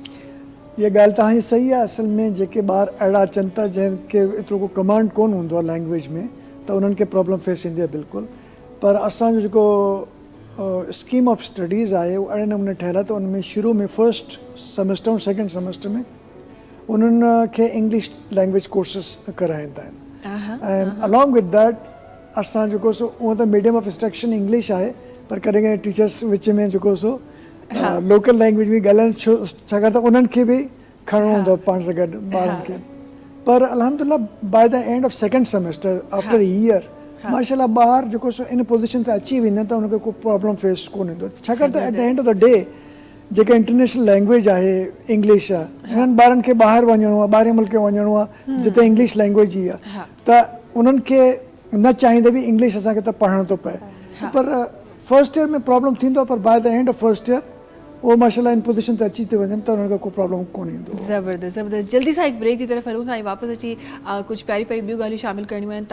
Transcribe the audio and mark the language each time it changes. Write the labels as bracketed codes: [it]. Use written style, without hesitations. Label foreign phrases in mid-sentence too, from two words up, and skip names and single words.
[sd] ये ॻाल्हि तव्हांजी सही आहे. असल में जेके ॿार अहिड़ा अचनि था जंहिंखे एतिरो को कमांड कोन हूंदो आहे लैंग्वेज में त उन्हनि खे [en] problem face [sd] थींदी आहे बिल्कुलु. पर असांजो जेको [en] scheme of studies [sd] आहे उहो अहिड़े नमूने ठहियलु आहे त उन में शुरू में [en] first semester [sd] ऐं [en] second semester [sd] में उन्हनि खे [en] English language courses [sd] कराईंदा आहिनि ऐं [en] along with that [sd] असां जेको सो उहो त [en] medium of instruction English [sd] आहे पर कॾहिं कॾहिं टीचर्स विच में जेको सो [en] local language [sd] में ॻाल्हाइनि छाकाणि त उन्हनि खे बि खणणो हूंदो आहे पाण सां गॾु ॿारनि खे. पर अल्हम्दुलिल्लाह [en] by the end of second semester after a year [sd] माशाल्लाह ॿार जेको सो [en] in position [sd] ते अची वेंदा त उनखे को [en] problem face [sd] कोन ईंदो, छाकाणि त [en] at the end of the day [sd] जेका [en] international language [sd] आहे इंग्लिश आहे, हिननि ॿारनि खे ॿाहिरि वञिणो आहे, ॿाहिरि मुल्क वञिणो आहे जिते [en] English language [sd] ई आहे, त उन्हनि खे न चाहींदे बि इंग्लिश असांखे त पढ़णो थो पए, पर [en] first year [sd] में प्रॉब्लम थींदो आहे, पर [en] by the end of first year [sd] वो माशाल्लाह [en] in position [sd] ते अची थी वञनि त उन्हनि खे को प्रॉब्लम कोन ईंदो। ज़बरदस्त ज़बरदस्त। जल्दी सां हिकु ब्रेक जी तरफ़ हलूं था ऐं वापसि अची कुझु प्यारी प्यारी ॿियूं ॻाल्हियूं शामिलु करणियूं आहिनि।